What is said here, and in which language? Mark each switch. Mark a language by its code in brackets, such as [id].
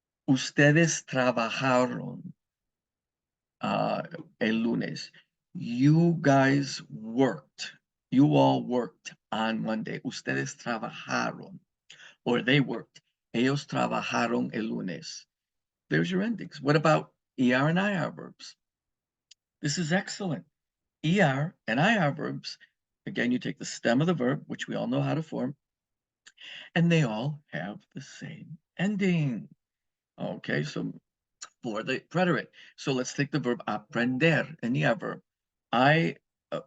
[es] Ustedes trabajaron el lunes. [en] You guys worked. You all worked on Monday. [es] Ustedes trabajaron. [en] Or they worked. [es] Ellos trabajaron el lunes. [en] There's your endings. What about ER and IR verbs? This is excellent. ER and IR verbs, again, you take the stem of the verb, which we all know how to form, and they all have the same ending. Okay, so for the preterite. So let's take the verb aprender, an ER verb.